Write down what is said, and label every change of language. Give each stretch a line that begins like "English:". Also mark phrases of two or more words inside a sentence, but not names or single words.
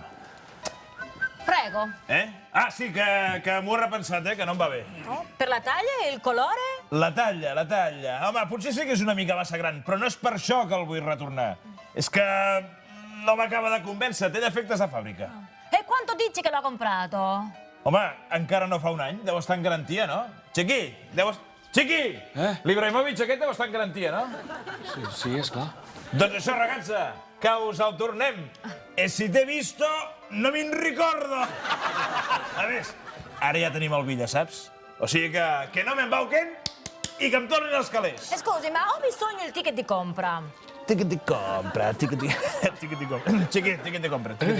Italian: Prego.
Catalan: Ah, sí, que m'ho he repensat, que no em va bé.
Italian: Per la talla, el colore?
Catalan: La talla, la talla. Home, potser sí que és una mica massa gran, però no és per això que el vull retornar. És que no m'acaba de convèncer, té defectes de fàbrica.
Italian: E quanto dici che l'ha comprato?
Catalan: Home, encara no fa un any, deu estar en garantia, no? Chiqui, Chiqui! L'Ibrahimovic aquest deu estar en garantia, no? Sí, esclar. Doncs això, ragazza, que us el tornem.
Italian: E si t'he visto, no me'n ricordo.
Catalan: A més, ara ja tenim el Villa, saps? O sigui que no m'embauquen i que em tornin els calés.
Italian: Scusi, ma ho bisogno il ticket di compra. Ticket di compra, ticket di compra. Ticket di compra.